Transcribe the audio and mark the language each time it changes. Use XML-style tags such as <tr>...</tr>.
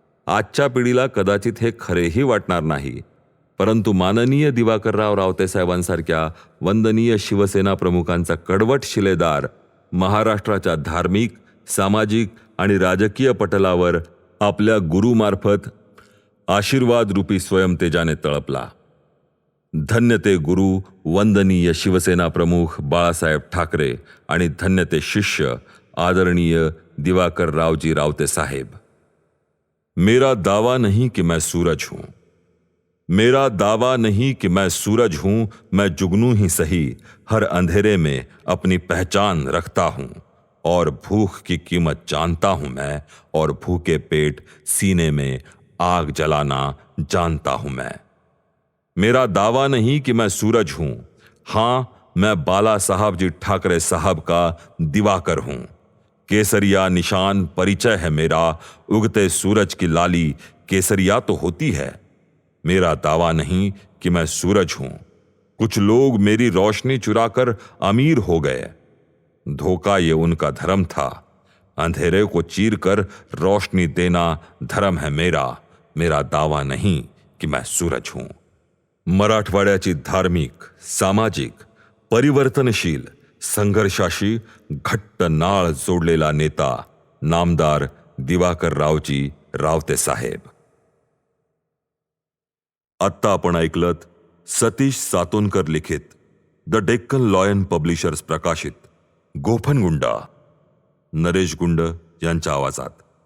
<mr>आजच्या पिढीला कदाचित हे खरेही वाटणार नाही, परंतु माननीय दिवाकरराव रावते साहेबांसारख्या वंदनीय शिवसेना प्रमुखांचा कडवट शिलेदार महाराष्ट्राच्या धार्मिक, सामाजिक आणि राजकीय पटलावर आपल्या गुरुमार्फत आशीर्वाद रूपी स्वयंतेजाने तळपला. धन्य ते गुरु वंदनीय शिवसेना प्रमुख बाळासाहेब ठाकरे आणि धन्य ते शिष्य आदरणीय दिवाकर रावजी रावते साहेब.</mr> <hi>मेरा दावा नहीं कि मैं सूरज हूं, मेरा दावा नहीं कि मैं सूरज हूं, मैं जुगनू ही सही, हर अंधेरे में अपनी पहचान रखता हूं, और भूख की कीमत जानता हूं मैं, और भूखे पेट सीने में आग जलाना जानता हूं मैं. मेरा दावा नहीं कि मैं सूरज हूं, हां मैं बाला साहब जी ठाकरे साहब का दिवाकर हूं. केसरिया निशान परिचय है मेरा, उगते सूरज की लाली केसरिया तो होती है. मेरा दावा नहीं कि मैं सूरज हूं. कुछ लोग मेरी रोशनी चुराकर अमीर हो गए. धोखा ये उनका धर्म था. अंधेरे को चीरकर रोशनी देना धर्म है मेरा. मेरा दावा नहीं कि मैं सूरज हूं.</hi> <mr>मराठवाड्याची धार्मिक, सामाजिक, परिवर्तनशील, संघर्षाशी घट्ट नाळ जोडलेला नेता नामदार दिवाकर रावजी रावते साहेब. आत्ता आपण ऐकलत सतीश सातोनकर लिखित द डेक्कन लॉयन पब्लिशर्स प्रकाशित गोफनगुंडा, नरेश गुंड यांच्या आवाजात.</mr>